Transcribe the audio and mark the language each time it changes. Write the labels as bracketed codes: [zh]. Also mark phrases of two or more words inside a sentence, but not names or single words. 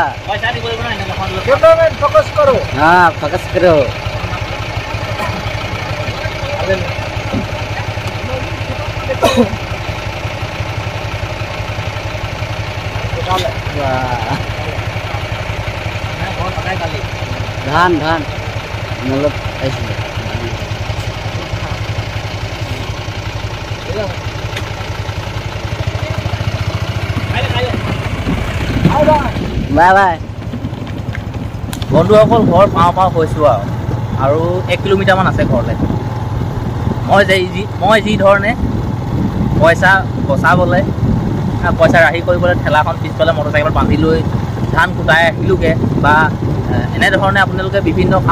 [as] পইচা দিব লাগিব ন [en] cameraman focus [hi] करो हाँ फोकस करो धान मतलब ऐसे [en] bye bye [as] বন্ধুসকল ঘৰ পাওঁ হৈছোঁ আৰু 1 কিলোমিটাৰমান আছে ঘৰলৈ মই যি ধৰণে পইচা বচাবলৈ পইচা ৰাহি কৰিবলৈ ঠেলাখন পিছফালে মটৰচাইকেলত বান্ধি লৈ ধান কুটাই আহিলোগৈ বা এনেধৰণে আপোনালোকে বিভিন্ন